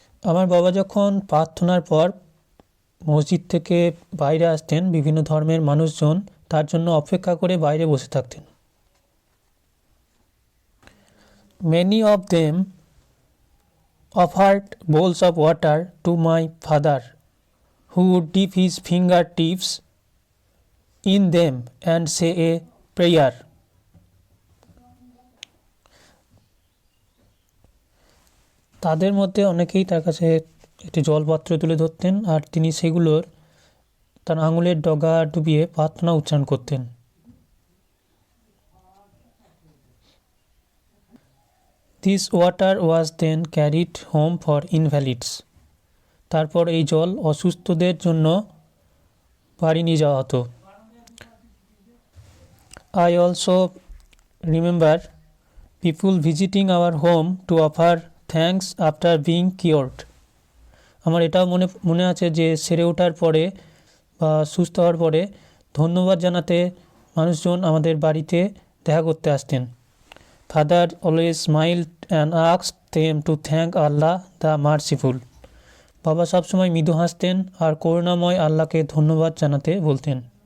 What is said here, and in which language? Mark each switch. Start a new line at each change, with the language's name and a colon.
Bangla: আমার বাবা যখন প্রার্থনার পর মসজিদ থেকে বাইরে আসতেন, বিভিন্ন ধর্মের মানুষজন তার জন্য অপেক্ষা করে বাইরে বসে থাকতেন।
English: Many of them offered bowls of water to my father, who would dip his fingertips in them and say a prayer.
Bangla: তাদের মধ্যে অনেকেই তার কাছে একটি জলপাত্র তুলে ধরতেন আর তিনি সেগুলোর তার আঙুলের ডগা ডুবিয়ে প্রার্থনা উচ্চারণ করতেন।
English: This water was then carried home for invalids.
Bangla: তারপর এই জল অসুস্থদের জন্য বাড়ি নিয়ে যাওয়া হতো।
English: I also remember people visiting our home to offer thanks after being cured.
Bangla: আমার এটাও মনে আছে যে সেরে ওঠার পরে বা সুস্থ হওয়ার পরে ধন্যবাদ জানাতে মানুষজন আমাদের বাড়িতে দেখা করতে আসতেন।
English: Father always smiled and asked them to thank Allah the merciful.
Bangla: বাবা সবসময় মৃদু হাসতেন আর করুণাময় আল্লাহকে ধন্যবাদ জানাতে বলতেন।